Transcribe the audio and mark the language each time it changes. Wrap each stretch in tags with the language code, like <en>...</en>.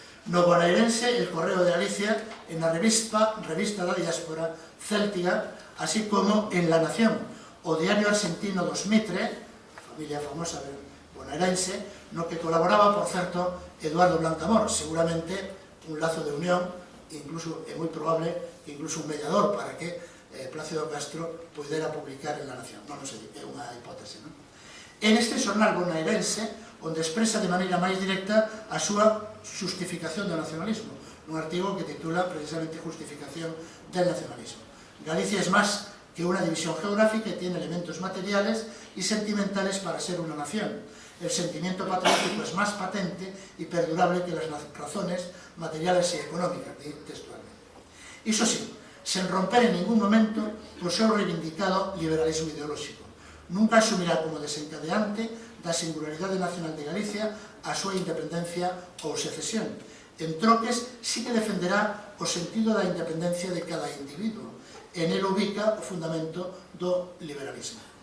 <gl>No bonaerense, el Correo de Galicia, en la revista da diáspora céltica, así como en La Nación, o diario argentino dos Mitre, familia famosa bonaerense, no que colaboraba, por certo, Eduardo Blancamor, seguramente un lazo de unión, incluso é moi probable que incluso un mediador para que Plácido Castro pudera publicar en La Nación. Non sei, é unha hipótese. En este xornal bonaerense, onde expresa de maneira máis directa a súa justificación do nacionalismo, nun artigo que titula precisamente Justificación del nacionalismo.</gl> <es>Galicia es más que una división geográfica y tiene elementos materiales y sentimentales para ser una nación. El sentimiento patriótico es más patente y perdurable que las razones materiales y económicas, textualmente.</es> <gl>Iso sí, sen romper en ningún momento o seu reivindicado liberalismo ideolóxico. Nunca asumirá como desencadeante da singularidade nacional de Galicia a súa independencia ou secesión. En troques, sí que defenderá o sentido da independencia de cada individuo. En el ubica o fundamento do liberalismo.</gl>